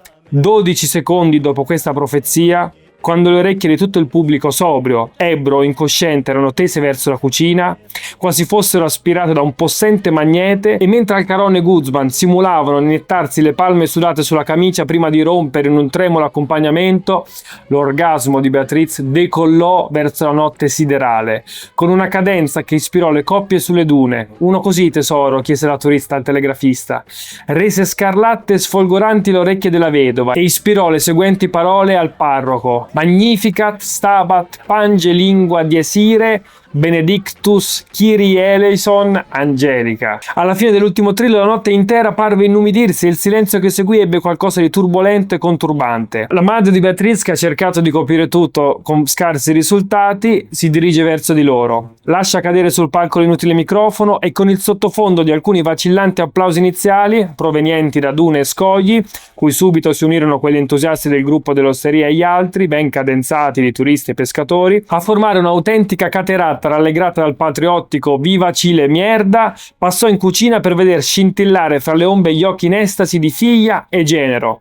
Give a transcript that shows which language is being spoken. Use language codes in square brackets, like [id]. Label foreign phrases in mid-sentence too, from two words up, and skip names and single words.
[it] 12 secondi dopo questa profezia, quando le orecchie di tutto il pubblico sobrio, ebbro o incosciente erano tese verso la cucina, quasi fossero aspirate da un possente magnete, e mentre Alcaron e Guzman simulavano di nettarsi le palme sudate sulla camicia prima di rompere in un tremulo accompagnamento, l'orgasmo di Beatriz decollò verso la notte siderale, con una cadenza che ispirò le coppie sulle dune. «Uno così, tesoro?» chiese la turista al telegrafista. Rese scarlatte e sfolgoranti le orecchie della vedova e ispirò le seguenti parole al parroco: [la] Magnificat stabat pange lingua diesire benedictus Kyrie eleison angelica. [it] Alla fine dell'ultimo trillo la notte intera parve innumidirsi e il silenzio che seguì ebbe qualcosa di turbolento e conturbante. La madre di Beatriz, che ha cercato di coprire tutto con scarsi risultati, si dirige verso di loro. Lascia cadere sul palco l'inutile microfono e con il sottofondo di alcuni vacillanti applausi iniziali, provenienti da dune e scogli, cui subito si unirono quelli entusiasti del gruppo dell'osteria e gli altri, ben cadenzati di turisti e pescatori, a formare un'autentica caterata rallegrata dal patriottico «Viva Cile mierda», passò in cucina per veder scintillare fra le ombre gli occhi in estasi di figlia e genero.